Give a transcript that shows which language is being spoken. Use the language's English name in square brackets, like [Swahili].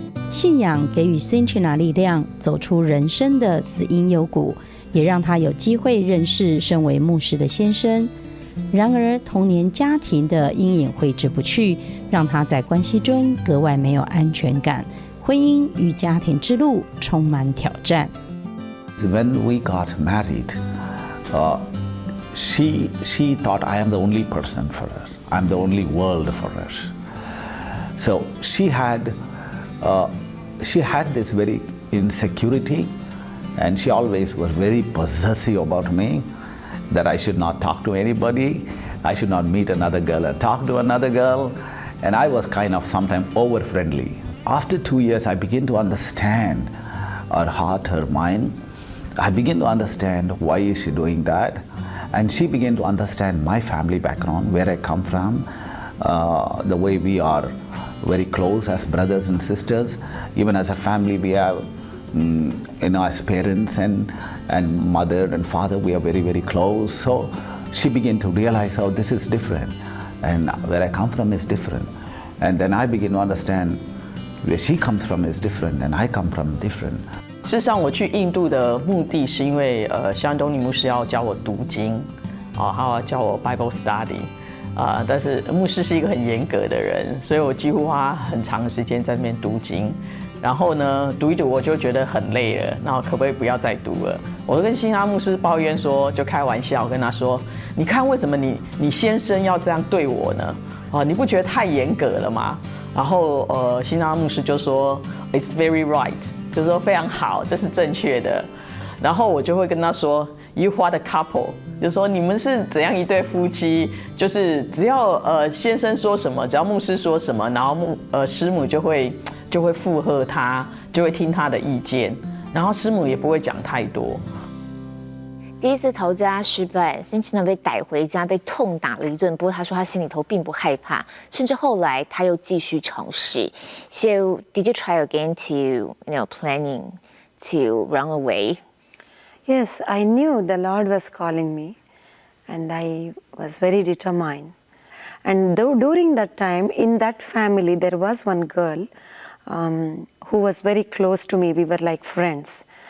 [Chinese] 信仰给予 Cynthia 力量，走出人生的死因幽谷，也让她有机会认识身为牧师的先生。然而，童年家庭的阴影挥之不去，让她在关系中格外没有安全感，婚姻与家庭之路充满挑战。 [English] When we got married, she thought I am the only person for her. I'm the only world for her. So she had this very insecurity, and she always was very possessive about me, that I should not talk to anybody, I should not meet another girl or talk to another girl, and I was kind of sometimes over-friendly. After 2 years, I began to understand her heart, her mind. I began to understand why is she doing that, and she began to understand my family background, where I come from, the way we are very close as brothers and sisters. Even as a family, we have, as parents and mother and father, we are very, very close. So she began to realize, oh, this is different, and where I come from is different. And then I begin to understand where she comes from is different, and I come from different. [Chinese] 事实上，我去印度的目的是因为希安东尼牧师要教我读经，还要教我 Bible study。但是牧师是一个很严格的人，所以我几乎花很长的时间在那边读经。然后呢，读一读我就觉得很累了，那我可不可以不要再读了？我跟新拉牧师抱怨说，就开玩笑跟他说：“你看为什么你先生要这样对我呢？你不觉得太严格了吗？” 然后新拉牧师就说 ： [English] “It's very right， [Chinese] 就是说非常好，这是正确的。” 然后我就会跟他说 ： [English] “You what a couple， [Chinese] 就是说你们是怎样一对夫妻？就是只要先生说什么，只要牧师说什么，然后师母就会附和他，就会听他的意见，然后师母也不会讲太多。” 第一次逃家失败，辛奇娜被逮回家，被痛打了一顿。不过他说他心里头并不害怕，甚至后来他又继续尝试。 [English] So did you try again to planning to run away? Yes, I knew the Lord was calling me, and I was very determined. And though during that time, in that family, there was one girl who was very close to me. We were like friends.